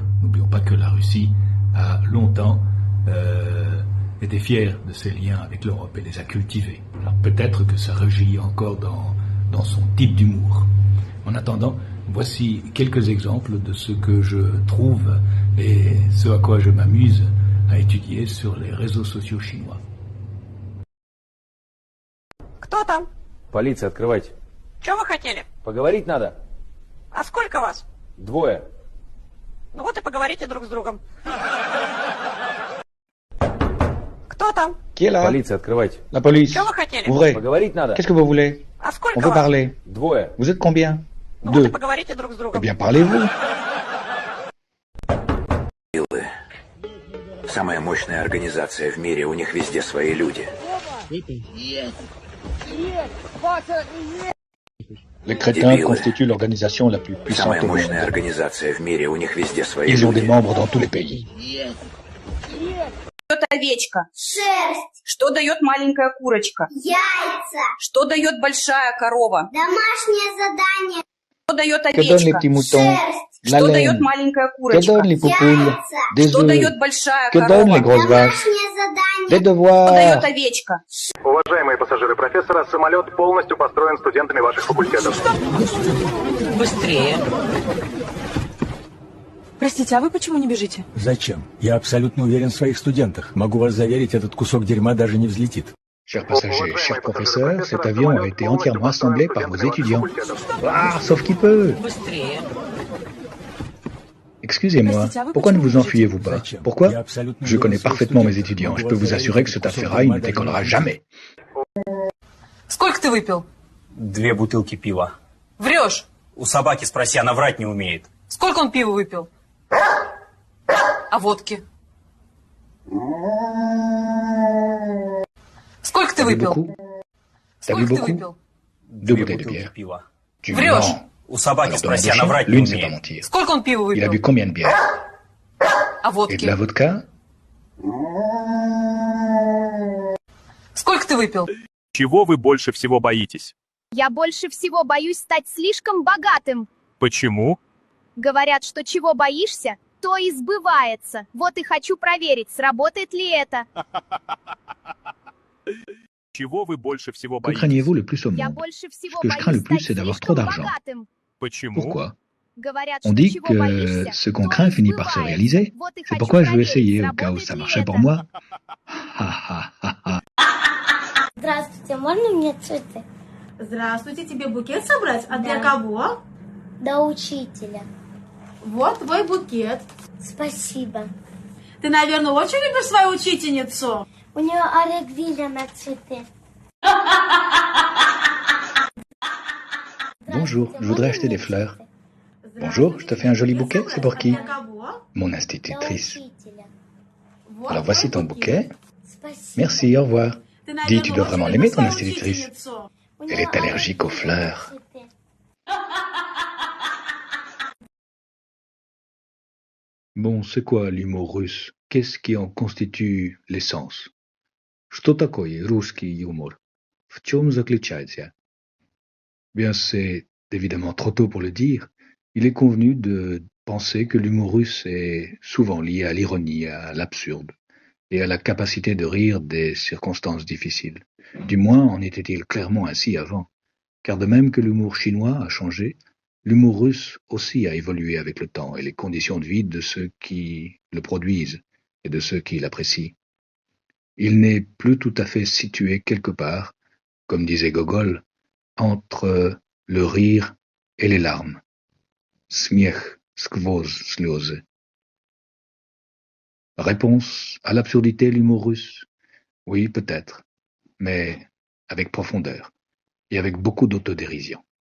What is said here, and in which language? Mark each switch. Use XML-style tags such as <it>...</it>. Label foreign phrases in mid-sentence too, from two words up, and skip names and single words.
<fr>N'oublions pas que la Russie a longtemps été fière de ses liens avec l'Europe et les a cultivés. Alors peut-être que ça rejaillit encore dans son type d'humour. En attendant, voici quelques exemples de ce que je trouve et ce à quoi je m'amuse à étudier sur les réseaux sociaux chinois.</fr> <ru>Кто там? Полиция, открывайте. Что вы хотели? Поговорить надо. А сколько вас? 2. Ну вот и поговорите друг с другом. Кто там?</ru> <fr>Qui est là?</fr> <ru>Полиция, открывайте.</ru> <fr>La police.</fr> <ru>Что вы хотели?</ru> <fr>Ouvrez.</fr> <ru>Поговорить надо.</ru> <fr>Qu'est-ce que vous voulez?</fr> <ru>А сколько</ru> <fr>On veut</fr> <ru>вас?</ru> <fr>parler.</fr> <ru>2.</ru> <fr>Vous êtes combien?</fr> <ru>Ну вот и</ru> <fr>Deux.</fr> <ru>поговорите друг с</ru> <fr>Eh</fr> <ru>другом.</ru> <fr>bien, parlez-vous.</fr> <ru>Самая мощная организация в мире, у них везде свои люди.</ru> <fr>Les crétins constituent l'organisation la plus puissante</fr> <ru>Самая</ru> <fr>au</fr> <ru>мощная</ru> <fr>monde.</fr> <ru>организация в мире, у них везде свои</ru> <fr>Ils ont des</fr> <ru>люди.</ru> <fr>membres dans tous les pays.</fr> <ru>Дает овечка? Шерсть, Что дает маленькая курочка? яйца, Что дает большая корова? домашнее задание, Что дает</ru> <fr>Que donnent les</fr> <ru>овечка?</ru> <fr>petits moutons?</fr> <ru>шерсть,</ru> <fr>La</fr> <ru>Что</ru> <fr>laine.</fr> <ru>дает маленькая</ru> <fr>Que</fr> <ru>курочка?</ru> <fr>donnent les poupoules?</fr> <ru>яйца,</ru> <fr>Des</fr> <ru>Что</ru> <fr>œufs.</fr> <ru>дает большая</ru> <fr>Que donnent les</fr> <ru>корова?</ru> <fr>grosses vaches?</fr> <ru>домашнее задание,</ru> <fr>Des</fr> <ru>Что</ru> <fr>devoirs.</fr> <ru>дает овечка? Уважаемые пассажиры профессора, самолет полностью построен студентами ваших факультетов. Быстрее. Простите, а вы почему не бежите? Зачем? Я абсолютно уверен в своих студентах. Могу вас заверить, этот кусок дерьма даже не взлетит.</ru> <fr>Chers passagers, chers professeurs, cet avion a été entièrement assemblé par vos étudiants. Ah, sauf qui peut.</fr> <ru>Быстрее.</ru> <fr>Excusez-moi, pourquoi ne vous enfuyez-vous pas?</fr> <ru>Зачем?</ru> <fr>Pourquoi?</fr> <ru>Я абсолютно</ru> <fr>Je</fr> <ru>уверен</ru> <fr>connais</fr> <ru>в своих</ru> <fr>parfaitement mes</fr> <ru>студентах.</ru> <fr>étudiants.</fr> <ru>Могу</ru> <fr>Je</fr> <ru>вас</ru> <fr>peux vous</fr> <ru>заверить,</ru> <fr>assurer que</fr> <ru>этот</ru> <fr>cet</fr> <ru>кусок</ru> <fr>affaire-là, il</fr> <ru>дерьма</ru> <fr>ne</fr> <ru>даже</ru> <fr>décollera</fr> <ru>взлетит.</ru> <fr>jamais.</fr> <ru>Сколько ты выпил? 2 бутылки пива. Врешь. У собаки спроси, она врать не умеет. Сколько он пива выпил? А водки? Сколько ты</ru> <fr>T'as bu</fr> <ru>выпил?</ru> <fr>beaucoup? T'as bu</fr> <ru>Сколько ты</ru> <fr>beaucoup?</fr> <ru>выпил? 2</ru> <fr>2 bouteilles de</fr> <ru>бутылки</ru> <fr>bière.</fr> <ru>пива.</ru> <fr>Tu</fr> <ru>Врешь.</ru> <fr>mens.</fr> <ru>У собаки</ru> <fr>Alors</fr> <ru>спроси,</ru> <fr>demande au</fr> <ru>она</ru> <fr>chien.</fr> <ru>врать не</ru> <fr>Lui ne sait pas</fr> <ru>умеет.</ru> <fr>mentir.</fr> <ru>Сколько он пива</ru> <fr>Il a bu</fr> <ru>выпил?</ru> <fr>combien de bière?</fr> <ru>А</ru> <fr>Et de</fr> <ru>водки?</ru> <fr>la vodka?</fr> <ru>Сколько ты выпил? Чего вы больше всего боитесь? Я больше всего боюсь стать слишком богатым. Почему? Говорят, что чего боишься, то и сбывается. Вот и хочу проверить, сработает ли это. Чего вы больше всего</ru> <fr>Que craignez-vous le plus au</fr> <ru>Я</ru> <fr>monde?</fr> <ru>больше всего</ru> <fr>Ce que je crains le</fr> <ru>боюсь</ru> <fr>plus,</fr> <ru>стать</ru> <fr>c'est d'avoir trop</fr> <ru>слишком</ru> <fr>d'argent.</fr> <ru>богатым. Почему?</ru> <fr>Pourquoi?</fr> <ru>Говорят,</ru> <fr>On</fr> <ru>что</ru> <fr>dit</fr> <ru>чего</ru> <fr>que</fr> <ru>боишься,</ru> <fr>ce qu'on</fr> <ru>то</ru> <fr>craint</fr> <ru>и</ru> <fr>finit par se</fr> <ru>сбывается.</ru> <fr>réaliser.</fr> <ru>Вот и</ru> <fr>C'est</fr> <ru>хочу</ru> <fr>pourquoi je veux</fr> <ru>проверить,</ru> <fr>essayer au cas où</fr> <ru>сработает</ru> <fr>ça</fr> <ru>ли</ru> <fr>marchait</fr> <ru>это.</ru> <fr>pour moi. Ha, ha, ha, ha.</fr> <ru>Здравствуйте, можно мне цветы? Здравствуйте, тебе букет собрать? А для Да. кого? До учителя. Вот твой букет. Спасибо. Ты, наверное, очень любишь свою учительницу? У нее аллергия на цветы.</ru> <fr>Bonjour, je voudrais acheter des fleurs. Bonjour, je te fais un joli bouquet, c'est pour qui?</fr> <ru>Для кого?</ru> <fr>Mon</fr> <ru>До</ru> <fr>institutrice.</fr> <ru>учителя. Вот</ru> <fr>Alors voici</fr> <ru>твой</ru> <fr>ton bouquet.</fr> <ru>Спасибо.</ru> <fr>Merci, au revoir.</fr> <ru>Ты,</ru> <fr>Dis, tu</fr> <ru>наверное,</ru> <fr>dois</fr> <ru>очень</ru> <fr>vraiment</fr> <ru>любишь</ru> <fr>l'aimer, ton</fr> <ru>свою</ru> <fr>institutrice.</fr> <ru>учительницу. У</ru> <fr>Elle</fr> <ru>нее</ru> <fr>est allergique aux</fr> <ru>аллергия на</ru> <fr>fleurs.</fr> <ru>цветы.</ru> <fr>Bon, c'est quoi l'humour russe? Qu'est-ce qui en constitue l'essence?</fr> <ru>Что такое русский юмор? В чем заключается?</ru> <fr>Bien, c'est évidemment trop tôt pour le dire. Il est convenu de penser que l'humour russe est souvent lié à l'ironie, à l'absurde, et à la capacité de rire des circonstances difficiles. Du moins en était-il clairement ainsi avant, car de même que l'humour chinois a changé, l'humour russe aussi a évolué avec le temps et les conditions de vie de ceux qui le produisent et de ceux qui l'apprécient. Il n'est plus tout à fait situé quelque part, comme disait Gogol, entre le rire et les larmes.</fr> <ru>Смех сквозь слезы.</ru> <fr>Réponse à l'absurdité l'humour russe? Oui, peut-être, mais avec profondeur et avec beaucoup d'autodérision.</fr>